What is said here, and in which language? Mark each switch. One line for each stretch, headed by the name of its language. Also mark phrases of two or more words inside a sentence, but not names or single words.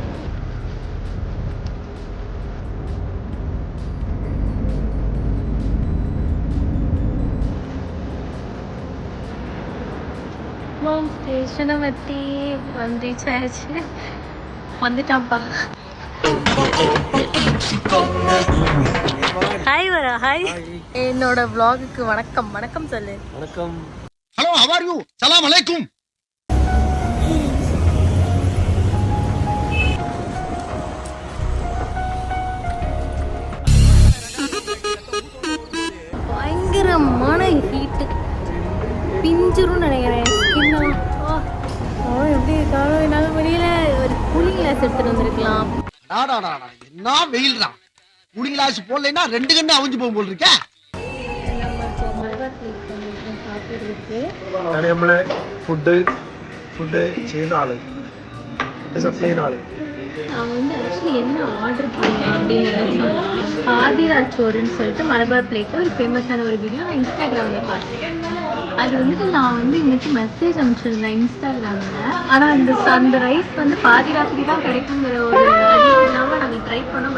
Tamil: ஸ்டேஷனை பற்றி வந்துச்சாச்சு, வந்துட்டான்ப்பா. ஹாய் வரா, ஹாய். என்னோட vlogக்கு வணக்கம். வணக்கம் சொல்லு. வணக்கம். ஹலோ,
English: how are you?
Arabic: سلام عليكم.
Tamil: பயங்கரமான ஹீட்டு, பிஞ்சிரும் நினைக்கிறேன். எப்படி இருக்காலும் என்னால் முடியல. ஒரு
English: cooling glass
Tamil: எடுத்துட்டு வந்திருக்கலாம். என்ன வெயில் தான்,
English: cooling glass
Tamil: போடலைன்னா 2 கண்ணு அவிஞ்சு போகும் போல் இருக்கே.
Malayalam: നമ്മളെ ഫുഡ് ചെയ്യുന്ന ആള്, ചെയ്യുന്ന ആള്.
Tamil: நான் வந்து ஆக்சுவலி என்ன ஆர்டர் பண்ணேன் அப்படின்னு ஆதிராஜ் சோறுன்னு சொல்லிட்டு மலபார் பிளேட்டில் ஒரு ஃபேமஸான ஒரு வீடியோ நான் இன்ஸ்டாகிராமில் பார்த்தேன். அது வந்து நான் வந்து இன்னைக்கு மெசேஜ் அனுப்பிச்சிருந்தேன் இன்ஸ்டாகிராமில். ஆனால் அந்த ரைஸ் வந்து பாதி ராத்திரி தான் கிடைக்குங்கிற ஒரு அறிவு இல்லாமல் நாங்கள் ட்ரை பண்ணோம்.